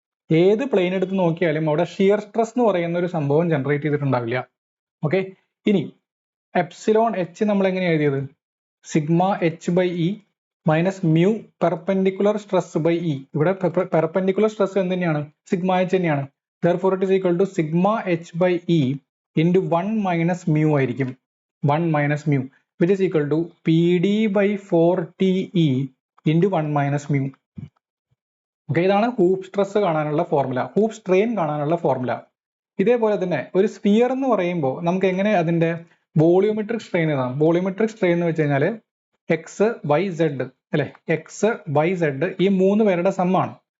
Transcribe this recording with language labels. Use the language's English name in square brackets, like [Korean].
[Malayalam] ഏത് പ്ലെയിൻ എടുത്ത് നോക്കിയാലും അവിടെ ഷിയർ സ്ട്രെസ് എന്ന് പറയുന്ന ഒരു സംഭവം ജനറേറ്റ് ചെയ്തിട്ടുണ്ടാവില്ല. ഓക്കെ, ഇനി എപ്സിലോൺ എച്ച് നമ്മൾ എങ്ങനെയാണ് എഴുതിയത്, sigma H by E minus mu perpendicular stress by E. ഇവിടെ പെർപെൻഡിക്കുലർ സ്ട്രെസ് എന്ത് തന്നെയാണ്, സിഗ്മ എച്ച് തന്നെയാണ്. [English] therefore it is equal to sigma h by e into 1 minus mu [Malayalam] ആയിരിക്കും, [English] 1 minus mu, which is equal to pd by 4te into 1 minus mu. [Malayalam] Okay, ഇതാണ് hoop stress കാണാനുള്ള formula, hoop strain കാണാനുള്ള formula. ഇതേപോലെ തന്നെ ഒരു sphere എന്ന് പറയുമ്പോൾ നമുക്ക് എങ്ങനെ അതിന്റെ വോളിയോമെട്രിക് സ്ട്രെയിൻ എഴുതാം. വോളിയോമെട്രിക് സ്ട്രെയിൻ എന്ന് വെച്ച് കഴിഞ്ഞാൽ എക്സ് വൈ സെഡ് അല്ലെ, എക്സ് വൈ സെഡ് ഈ 3 പേരുടെ സമ്മാണ്.